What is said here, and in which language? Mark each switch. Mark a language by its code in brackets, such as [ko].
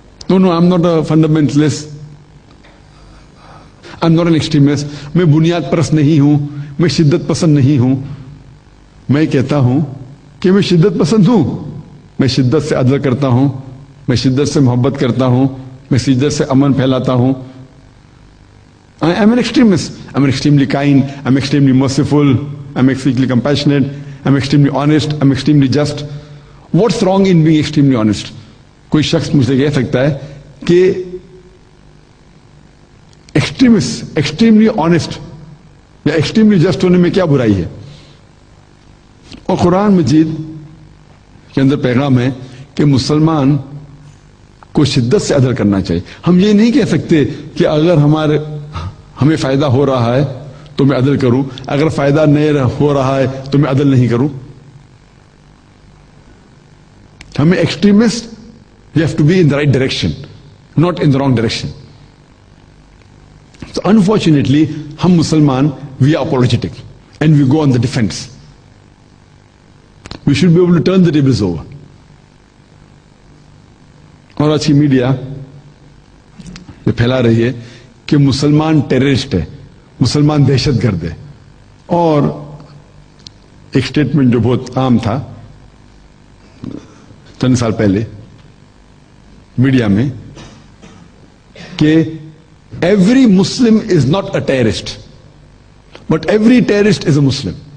[en] No no, I am not a fundamentalist, I am not an extremist. [hi] मैं बुनियाद परस्त नहीं हूं, मैं शिद्दत पसंद नहीं हूं। मैं कहता हूं कि मैं शिद्दत पसंद हूं, मैं शिद्दत से अदल करता हूं, मैं शिद्दत से मोहब्बत करता हूं, मैं शिद्दत से अमन फैलाता हूं। [en] I am an extremist. I'm extremely kind. I'm extremely merciful. I'm extremely compassionate. I'm extremely honest. I'm extremely just. What's wrong in being extremely honest? [hi] कोई शख्स मुझसे कह सकता है कि extremist, [en] extremely honest [hi] या [en] extremely just [hi] होने में क्या बुराई है? और कुरान मजीद के अंदर पैगाम है कि मुसलमान को शिद्दत से अदल करना चाहिए। हम ये नहीं कह सकते कि अगर हमें फायदा हो रहा है तो मैं अदल करूं, अगर फायदा नहीं हो रहा है तो मैं अदल नहीं करूं। हमें [en] Extremist, you have to be in the right direction, not in the wrong direction. So unfortunately, [hi] हम मुसलमान, [en] we are apologetic and we go on the defense. We should be able to turn the tables over. [hi] और आज की media ये फैला रही है कि मुसलमान टेररिस्ट है, मुसलमान दहशतगर्द है। और एक स्टेटमेंट जो बहुत आम था चंद साल पहले मीडिया में कि [en] every Muslim is not a terrorist, but every terrorist is a Muslim.